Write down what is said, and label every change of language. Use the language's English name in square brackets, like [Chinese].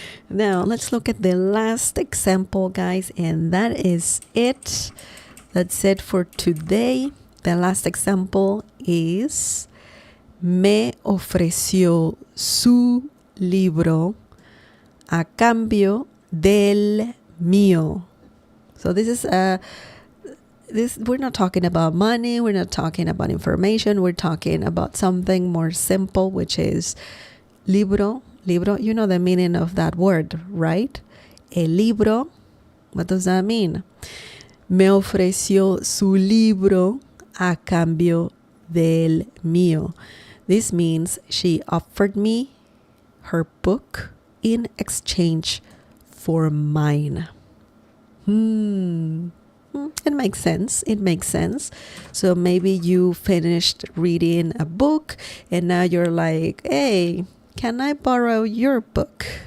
[English] Now, let's look at the last example, guys, and that is it. That's it for today. The last example is [Spanish] me ofreció su libro a cambio del mío. [English] So this is we're not talking about money, we're not talking about information, we're talking about something more simple, which is libro. You know the meaning of that word, right? [Spanish] El libro, [English] what does that mean? [Spanish] Me ofreció su libro a cambio del mío. [English] This means she offered me her book in exchange for mine. It makes sense. It makes sense. So maybe you finished reading a book and now you're like, hey, can I borrow your book?